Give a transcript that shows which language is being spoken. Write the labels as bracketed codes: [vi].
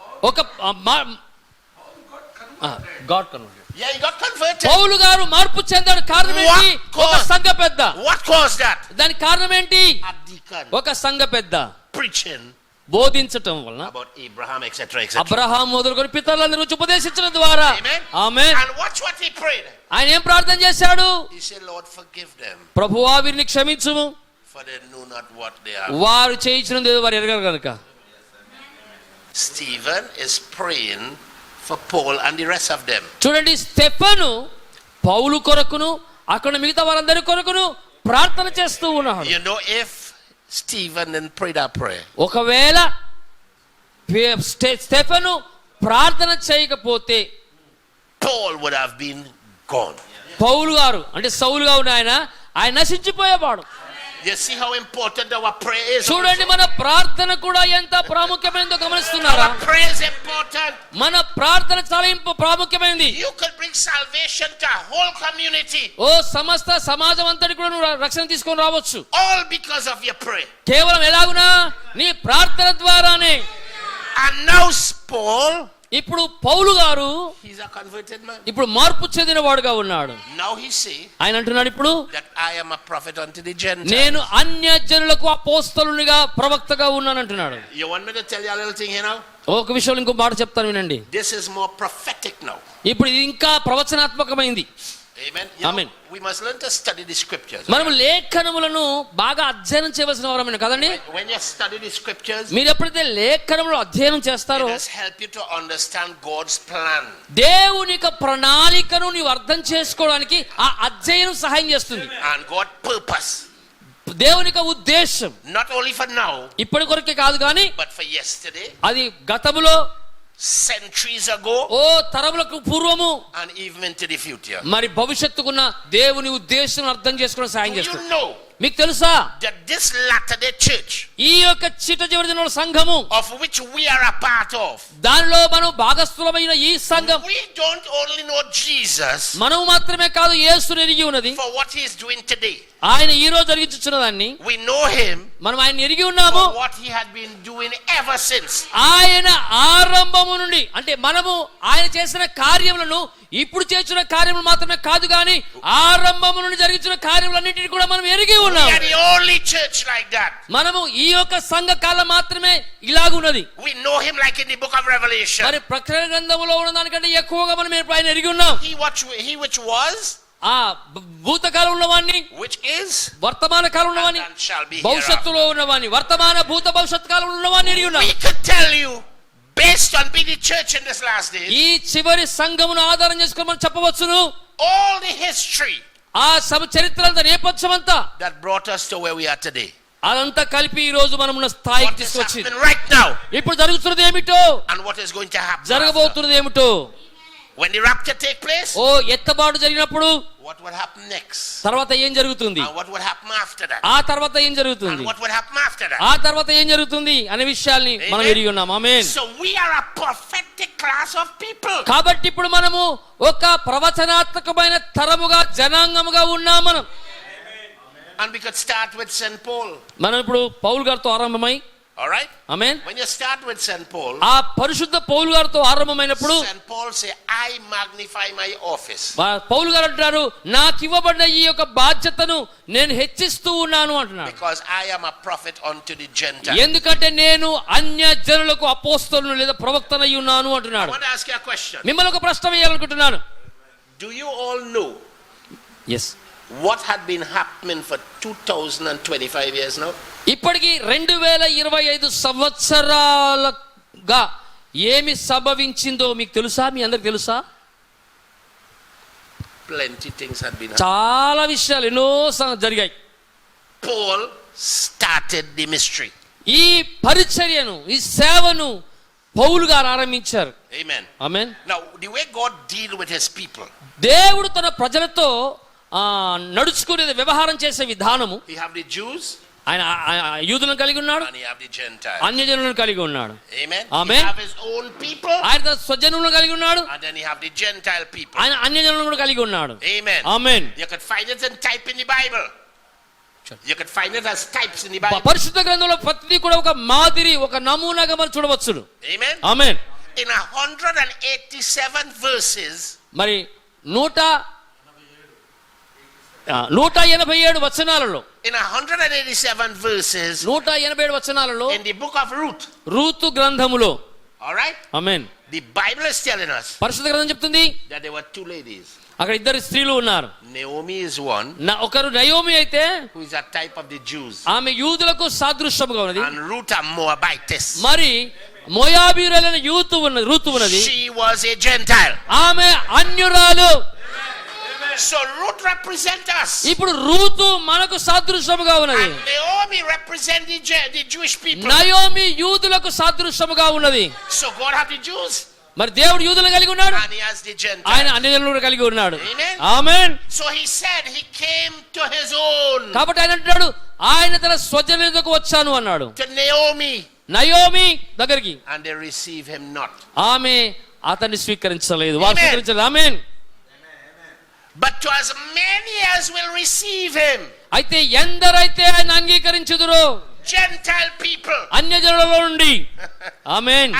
[te] ఒక [en] God converted. Yeah, he got converted. [te] పౌలు గారు మార్పు చెందాడు. కారణం ఏంటి? ఒక సంఘ పెద్ద. [en] What caused that? [te] దానికి కారణం ఏంటి? [en] A deacon. [te] ఒక సంఘ పెద్ద [en] Preaching [te] బోధించటం వలన [en] about Abraham, etc., etc. [te] Abraham మొదలుకొని పితరులందరూ ఉపదేశించడం ద్వారా. [en] Amen. [te] Amen. [en] And watch what he prayed. [te] ఆయన ఏం ప్రార్థన చేశాడు? [en] He said, Lord, forgive them, [te] ప్రభువా వీరిని క్షమించుము, [en] for they know not what they are. [te] వారు చేయించినది వారు ఎరగరు కనుక. [en] Stephen is praying for Paul and the rest of them. [te] చూడండి, స్టెఫను పౌలు కొరకును అక్కడ మిగతా వారందరి కొరకును ప్రార్థన చేస్తూ ఉన్నాడు. [en] You know, if Stephen didn't pray that prayer, [te] ఒకవేళ స్టెఫను ప్రార్థన చేయకపోతే [en] Paul would have been gone. [te] పౌలు గారు అంటే సౌలుగా ఉన్న ఆయన నశించిపోయేవాడు. [en] You see how important our prayer is? [te] చూడండి, మన ప్రార్థన కూడా ఎంత ప్రాముఖ్యమైనదో గమనిస్తున్నారా? [en] Our prayer is important. [te] మన ప్రార్థన చాలా ప్రాముఖ్యమైనది. [en] You could bring salvation to a whole community, [te] ఓ సమస్త సమాజం అంతటి కూడా నువ్వు రక్షణ తీసుకొని రావచ్చు, [en] all because of your prayer. [te] కేవలం ఎలాగునా నీ ప్రార్థన ద్వారానే. [en] And now Paul, [te] ఇప్పుడు పౌలు గారు [en] he's a converted man. [te] ఇప్పుడు మార్పు చెందిన వాడుగా ఉన్నాడు. [en] Now he say [te] ఆయన అంటున్నాడు ఇప్పుడు, [en] that I am a prophet unto the Gentiles. [te] నేను అన్యజనులకు అపోస్తలునిగా ప్రవక్తగా ఉన్నాను అంటున్నాడు. [en] You want me to tell you a little thing here now? [te] ఒక విషయంలో ఇంకో మాట చెప్తాను వినండి. [en] This is more prophetic now. [te] ఇప్పుడు ఇది ఇంకా ప్రవచనాత్మకమైంది. [en] Amen. Amen. We must learn to study the scriptures. [te] మనము లేఖనములను బాగా అధ్యయనం చేయవలసిన వారమే కదండి. [en] When you study the scriptures, [te] మీరు ఎప్పుడైతే లేఖనములు అధ్యయనం చేస్తారో [en] it does help you to understand God's plan. [te] దేవుని యొక్క ప్రణాళికను నీవు అర్థం చేసుకోవడానికి ఆ అధ్యయనం సహాయం చేస్తుంది. [en] And God's purpose. [te] దేవుని యొక్క ఉద్దేశం [en] Not only for now, [te] ఇప్పటి కొరకే కాదు కానీ [en] but for yesterday, [te] అది గతములో, [en] centuries ago, [te] ఓ తరములకు పూర్వము, [en] and even into the future. [te] మరి భవిష్యత్తుకున్న దేవుని ఉద్దేశం అర్థం చేసుకోవడం సహాయం [en] You [te] చేస్తుంది. [en] know [te] మీకు తెలుసా, [en] that this Latter-day Church, [te] ఈ యొక్క చిట్ట చివరి దినాల సంఘము [en] of which we are a part of, [te] దానిలో మనం భాగస్థులమైన ఈ సంఘం, [en] we don't only know Jesus [te] మనం మాత్రమే కాదు యేసుని ఎరిగి ఉన్నది. [en] for what he is doing today. [te] ఆయన ఈ రోజు జరిగించున్న దాన్ని [en] We know him [te] మనం ఆయన ఎరిగి ఉన్నాము. [en] for what he had been doing ever since. [te] ఆయన ఆరంభము నుండి అంటే మనము ఆయన చేసిన కార్యములను ఇప్పుడు చేస్తున్న కార్యములు మాత్రమే కాదు కానీ ఆరంభము నుండి జరిగించిన కార్యములన్నింటినీ కూడా మనం ఎరిగి [en] We [te] ఉన్నాము. [en] are the only church like that. [te] మనము ఈ యొక్క సంఘ కాలం మాత్రమే ఇలాగున్నది. [en] We know him like in the book of Revelation. [te] మరి ప్రకటన గ్రంథములో ఉన్న దానికంటే ఎక్కువగా మనం ఆయన ఎరిగి ఉన్నాం. [en] He which was, [te] ఆ భూతకాలం ఉన్నవాన్ని, [en] which is, [te] వర్తమాన కాలం ఉన్నవాన్ని, [en] and shall be [te] భవిష్యత్తులో ఉన్నవాన్ని, వర్తమాన భూత భవిష్యత్ కాలంలో ఉన్నవాన్ని ఎరిగి ఉన్నాం. [en] We could tell you, based on being the church in this last day, [te] ఈ చివరి సంఘమును ఆధారం చేసుకొని మనం చెప్పవచ్చును, [en] all the history [te] ఆ చరిత్ర అంతా, నేపథ్యం అంతా [en] that brought us to where we are today. [te] అదంతా కలిపి ఈ రోజు మనం ఉన్న స్థాయికి [en] What is [te] తీసుకొచ్చింది. [en] happening right now, [te] ఇప్పుడు జరుగుతున్నది ఏమిటో, [en] and what is going to happen after. [te] జరగబోతున్నది ఏమిటో. [en] When the rapture take place, [te] ఓ ఎత్తబాటు జరిగినప్పుడు [en] what will happen next? [te] తర్వాత ఏం జరుగుతుంది, [en] And what will happen after that? [te] ఆ తర్వాత ఏం జరుగుతుంది, [en] And what will happen after that? [te] ఆ తర్వాత ఏం జరుగుతుంది అనే విషయాల్ని మనం [en] Amen. [te] ఎరిగి ఉన్నాం. ఆమేన్. [en] So we are a prophetic class of people. [te] కాబట్టి ఇప్పుడు మనము ఒక ప్రవచనాత్మకమైన తరముగా, జనాంగముగా ఉన్నాం మనం. [en] And we could start with St. Paul. [te] మనం ఇప్పుడు పౌలు గారితో ఆరంభమై, [en] All right? [te] Amen, [en] When you start with St. Paul, [te] ఆ పరిశుద్ధ పౌలు గారితో ఆరంభమైనప్పుడు [en] St. Paul say, I magnify my office. [te] పౌలు గారు అంటారు, నాకు ఇవ్వబడిన ఈ యొక్క బాధ్యతను నేను హెచ్చిస్తూ ఉన్నాను అంటున్నాడు. [en] Because I am a prophet unto the Gentiles. [te] ఎందుకంటే నేను అన్య జనులకు అపోస్తలును లేదా ప్రవక్తనై ఉన్నాను [en] I [te] అంటున్నాడు. [en] want to ask you a question. [te] మిమ్మల్ని ఒక ప్రశ్న వేయాలనుకుంటున్నాను. [en] Do you all know yes, what had been happening for 2025 years now? [te] ఇప్పటికి 2025 సంవత్సరాలుగా ఏమి సంభవించిందో మీకు తెలుసా? మీ అందరికి తెలుసా? [en] Plenty things had been happening. [te] చాలా విషయాలు ఎన్నో జరిగాయి. [en] Paul started the mystery. [te] ఈ పరిచర్యను, ఈ సేవను పౌలు గారు ఆరంభించారు. [en] Amen. [te] Amen. [en] Now, the way God deal with his people, [te] దేవుడు తన ప్రజలతో నడుచుకునే వ్యవహారం చేసే విధానము, [en] he have the Jews [te] ఆయన యూదులను కలిగి ఉన్నాడు, [en] and he have the Gentiles. [te] అన్యజనులను కలిగి ఉన్నాడు. [en] Amen. Amen. He have his own people [te] ఆయన తన స్వజనులను కలిగి ఉన్నాడు, [en] and then he have the Gentile people. [te] ఆయన అన్యజనులను కూడా కలిగి ఉన్నాడు. [en] Amen. [te] Amen. [en] You could find it in type in the Bible. You could find it as types in the Bible. [te] పరిశుద్ధ గ్రంథంలో ప్రతిదీ కూడా ఒక మాదిరి, ఒక నమూనాగా మనం చూడవచ్చును. [en] Amen. [te] ఆమేన్. [en] In 187 verses, [te] మరి 187 వచనాలలో, [en] in 187 verses [te] 187 వచనాలలో [en] in the book of Ruth. [te] Ruth గ్రంథములో, [en] All right? [te] Amen, [en] The Bible is telling us [te] పరిశుద్ధ గ్రంథం చెప్తుంది [en] that there were two ladies. [te] అక్కడ ఇద్దరు స్త్రీలు ఉన్నారు. [en] Naomi is one, [te] ఒకరు నయోమి అయితే [en] who is a type of the Jews, [te] ఆమె యూదులకు సాదృశ్యముగా ఉన్నది. [en] and Ruth a Moabitess. [te] మరి మోయాబీయులైన రూతు ఉన్నది, [en] She was a Gentile. [te] ఆమె అన్యురాలు. [en] So Ruth represents us. [te] ఇప్పుడు రూతు మనకు సాదృశ్యముగా ఉన్నది, [en] And Naomi represents the Jewish people. [te] Naomi యూదులకు సాదృశ్యముగా ఉన్నది. [en] So God have the Jews [te] మరి దేవుడు యూదులను కలిగి ఉన్నాడు, [en] and he has the Gentiles. [te] ఆయన అన్యజనులను కలిగి ఉన్నాడు. [en] Amen. [te] Amen. [en] So he said he came to his own, [te] కాబట్టి ఆయన అంటాడు, ఆయన తన స్వజనులకు వచ్చాను అన్నాడు, [en] to Naomi, [te] నయోమి దగ్గరికి. [en] and they receive him not. [te] ఆమె అతన్ని స్వీకరించలేదు, వారు [en] Amen. [te] స్వీకరించలేదు. Amen. [en] But to as many as will receive him, [te] అయితే ఎందరైతే ఆయన అంగీకరించుదురో, [en] Gentile people, [te] అన్యజనులలో నుండి, ఆమేన్,